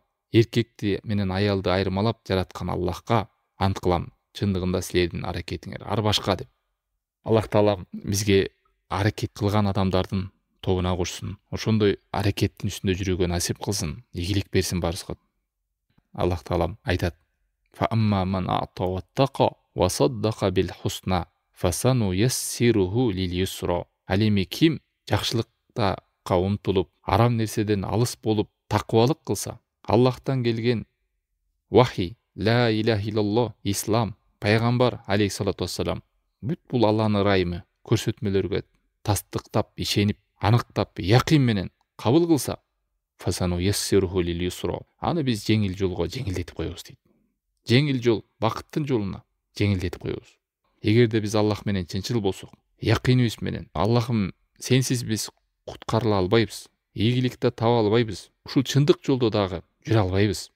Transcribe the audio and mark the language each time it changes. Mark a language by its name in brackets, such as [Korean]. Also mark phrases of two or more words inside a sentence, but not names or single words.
[Kyrgyz] Эркекти менен аялды айырмалап жараткан Аллахка ант кылам. Чындыгында силердин аракетиңер ар башка деп. Аллах таалам бизге аракет кылган адамдардын тобуна кошсун. Ошондой аракеттин үстүндө жүрүүгө насип кылсын, ийгилик берсин баарыбызга. Аллах таалам айтат: [Arabic] فَأَمَّا مَنْ أَعْطَى وَاتَّقَى وَصَدَّقَ بِالْحُسْنَى فَسَنُيَسِّرُهُ لِلْيُسْرَى. [Kyrgyz] Ал эми ким жакшылыкка умтулуп, арам нерседен алыс болуп, такыбалык кылса, Аллахтан келген вахи, [Arabic] لا إله إلا الله, [Kyrgyz] ислам, пайгамбар [Arabic] عليه الصلاة والسلام, [Kyrgyz] бүт бул Алланын ырайымы, көрсөтмөлөргө тастыктап, ишенип, аныктап, якын менен кабыл кылса, [Arabic] فسنيسره لليسرى, [Kyrgyz] аны биз жеңил жолго жеңилдетип коебуз дейт. Жеңил жол, бакыттын жолуна жеңилдетип коебуз. Эгерде биз Аллах менен чынчыл болсок, якыныбыз менен, Аллахым, сенсиз биз куткарыла албайбыз, ийгиликти таба албайбыз, ушул чындык жолдо дагы жүрө албайбыз.